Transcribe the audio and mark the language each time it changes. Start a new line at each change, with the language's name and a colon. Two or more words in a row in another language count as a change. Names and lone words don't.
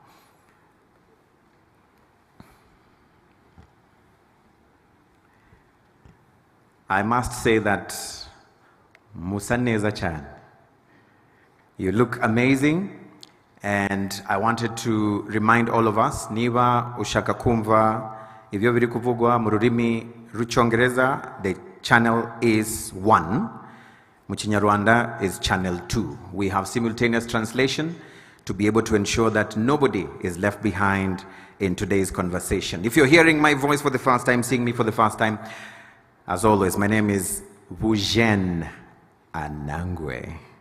English: I must say that Musaneza Chan, you look amazing, and I wanted to remind all of us,
Kinyarwanda: niba ushaka kumva ivyo biri kuvugwa mu rurimi rw'icyongereza,
English: the channel is 1,
Kinyarwanda: mu Kinyarwanda
English: is channel 2. We have simultaneous translation to be able to ensure that nobody is left behind in today's conversation. If you're hearing my voice for the first time, seeing me for the first time, as always, my name is Vujen Anangwe.